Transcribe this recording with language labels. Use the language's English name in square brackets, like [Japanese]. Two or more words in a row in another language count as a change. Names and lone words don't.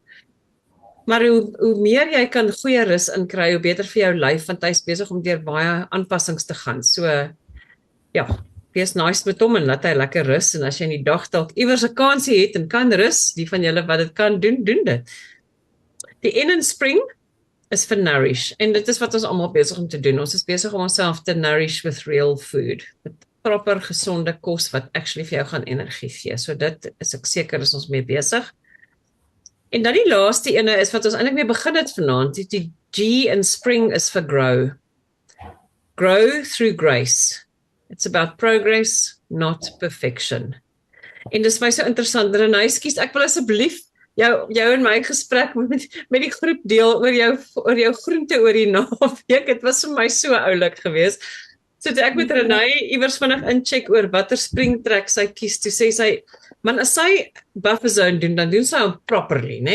[Afrikaans] Maar hoe meer jy kan goeie rus inkry, hoe beter vir jou lyf, want hy's besig om deur baie aanpassings te gaan. So ja, wees nice met hom en laat hy lekker rus, en as jy in die dag dalk iewers 'n kansie het en kan rus, die van julle wat dit kan doen, doen dit. Die N in spring is vir nourish, en dit is wat ons almal besig om te doen. Ons is besig om onsself te nourish [English] with real food, [Afrikaans] met proper gesonde kos wat actually vir jou gaan energie gee. So dit is ek seker is ons mee besig. En dan die laaste ene is wat ons eintlik mee begin het vanaand, die G in spring is vir grow. [English] Grow through grace. It's about progress, not perfection. [Afrikaans] En dis my so interessant, Renée, skus, ek wil asseblief jou en my gesprek met die groep deel oor jou groente oor die naweek. Dit was vir my so oulik geweest. So toe ek met Renée iewers vinnig incheck oor watter springtrek sy kies, toe sê sy, man, as sy [English] buffer zone [Afrikaans] doen, dan doen sy hom properly, né?